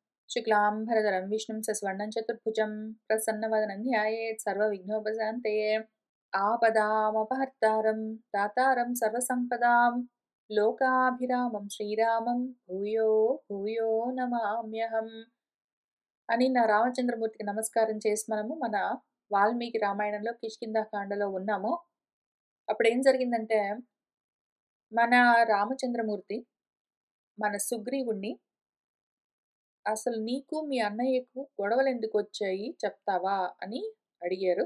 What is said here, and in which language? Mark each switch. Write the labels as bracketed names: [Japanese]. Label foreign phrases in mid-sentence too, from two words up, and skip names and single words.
[Sanskrit] शुक्लाम्भरधरं विष्णुं सस्वर्णं चतुर्भुजं प्रसन्नवदनं ध्यायेत् सर्वविघ्नोपशान्तये आपदामपहर्तारं दातारं सर्वसम्पदां लोकाभिरामं श्रीरामं भूयो भूयो నమామ్యహం [Telugu] అని నా రామచంద్రమూర్తికి నమస్కారం చేసి మనము మన వాల్మీకి రామాయణంలో కిష్కింధాకాండలో ఉన్నాము. అప్పుడేం జరిగిందంటే మన రామచంద్రమూర్తి మన సుగ్రీవుణ్ణి అసలు నీకు మీ అన్నయ్యకు గొడవలెందుకొచ్చాయి చెప్తావా అని అడిగారు.